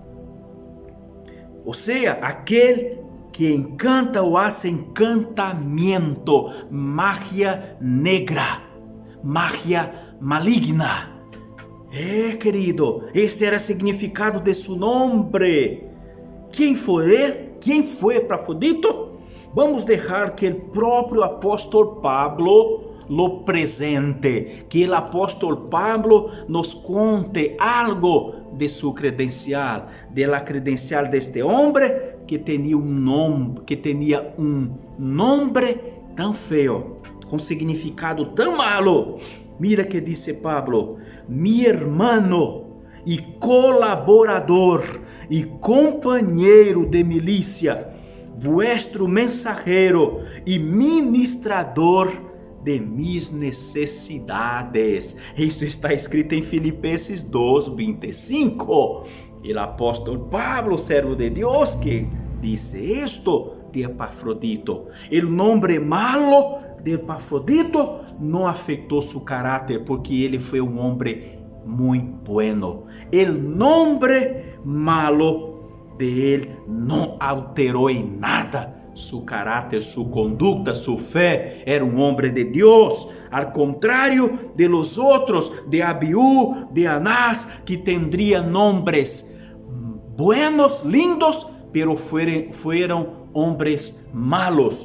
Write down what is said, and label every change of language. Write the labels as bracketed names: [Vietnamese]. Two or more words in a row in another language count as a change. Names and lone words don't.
[Spanish] O sea, aquel que encanta o hace encantamiento, magia negra, magia maligna. Querido, este era o significado de su nombre. [Portuguese] Quem foi ele? Quem foi Epafrodito? Vamos deixar que o próprio apóstolo Pablo [Spanish] lo presente, [Portuguese] que o apóstolo Pablo nos conte algo [Spanish] de su credencial, de la credencial de este hombre que tenía un nombre tan feo, con significado tan malo. Mira que dice Pablo: mi hermano y colaborador y compañero de milicia, vuestro mensajero y ministrador de mis necessidades. [Portuguese] Isto está escrito em Filipenses 2:25. O apóstolo Pablo, servo de Deus, que disse isto de Epafrodito. O nome malo de Epafrodito não afetou seu caráter, porque ele foi um homem muito bueno. O nome malo de ele não alterou em nada su caráter, [Spanish] su conducta, su fe. Era un hombre de Dios, al contrario de los otros, de Abiú, de Anás, que tendrían nombres buenos, lindos, pero fueron hombres malos.